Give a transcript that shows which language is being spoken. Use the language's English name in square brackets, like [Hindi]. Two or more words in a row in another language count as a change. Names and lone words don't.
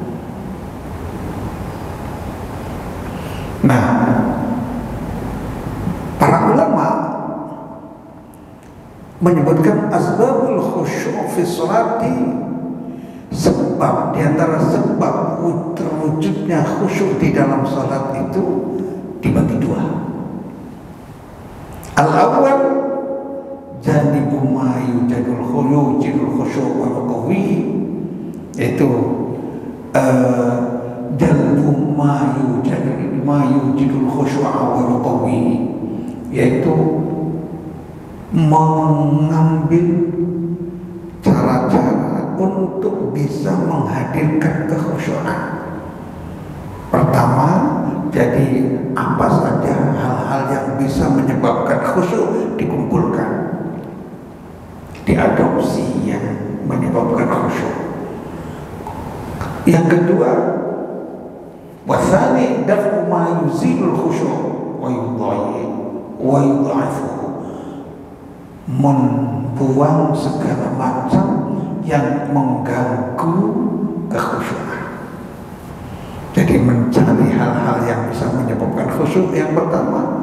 [Indonesian] Nah, para ulama menyebutkan [Arabic] أسباب الخشوع في الصلاة, [Indonesian] sebab diantara sebab terwujudnya khusyuk di dalam salat itu dibagi 2. [Arabic] الأول جانب ما يوجد الخشوع وقوي, yaitu جلب ما يوجد الخشوع وقوي, [Indonesian] yaitu mengambil cara-cara untuk bisa menghadirkan kekhusyuan. Pertama, jadi apa saja hal-hal yang bisa menyebabkan khusyuk dikumpulkan, diadopsi yang menyebabkan khusyuk. Yang kedua, [Arabic] والثاني دفع ما يزيل الخشوع ويضعفه, [Indonesian] membuang segala macam yang mengganggu kekhusyuan. Jadi mencari hal-hal yang bisa menyebabkan khusyuk yang pertama.